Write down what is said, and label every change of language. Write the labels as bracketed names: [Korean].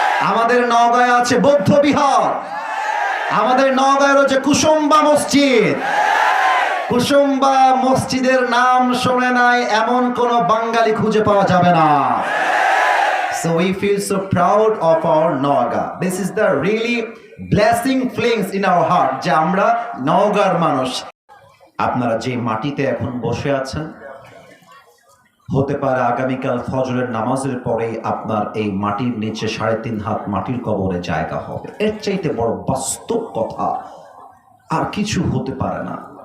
[Bangla] আমাদের নওগাঁয় আছে বৌদ্ধ বিহার, আমাদের নওগাঁয় রয়েছে কুসুম্বা মসজিদ। কুসুম্বা মসজিদের নাম শুনে নাই এমন কোন বাঙালি খুঁজে পাওয়া যাবে না। [English] So we feel so proud of our Naga. This is the really blessing feelings in our heart [Bangla] যে আমরা নওগাঁর মানুষ। আপনারা যে মাটিতে এখন বসে আছেন, হতে পারে আগামীকাল ফজরের নামাজের পরে আপনার এই মাটির নিচে 3.5 হাত মাটির কবরে জায়গা হবে। এর চাইতে বড় বাস্তব কথা আর কিছু হতে পারে না।